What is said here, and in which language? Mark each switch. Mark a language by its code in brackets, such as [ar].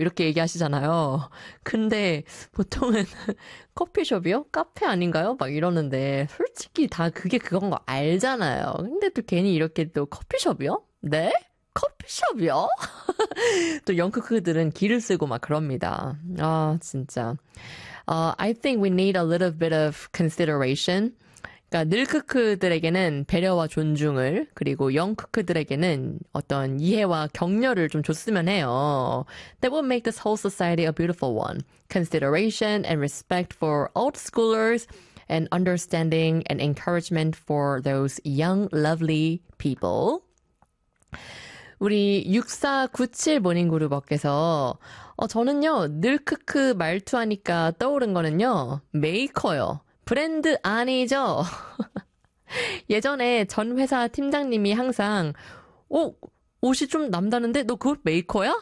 [ko] 이렇게 얘기하시잖아요. 근데 보통은 커피숍이요? 카페 아닌가요? 막 이러는데, 솔직히 다 그게 그건 거 알잖아요. 근데 또 괜히 이렇게 또 커피숍이요? 네? 커피숍이요? 또 영크크들은 기를 쓰고 막 그럽니다. 아, 진짜. [en] I think we need a little bit of consideration. [ko] 그러니까 늘크크들에게는 배려와 존중을, 그리고 영크크들에게는 어떤 이해와 격려를 좀 줬으면 해요. [en] That will make this whole society a beautiful one. Consideration and respect for old schoolers and understanding and encouragement for those young, lovely people. [ko] 우리 6497모닝그룹업께서 저는요, 늘크크 말투 하니까 떠오른 거는요, 메이커요. 브랜드 아니죠? 예전에 전 회사 팀장님이 항상, 옷이 좀 남다는데? 너 그거 메이커야?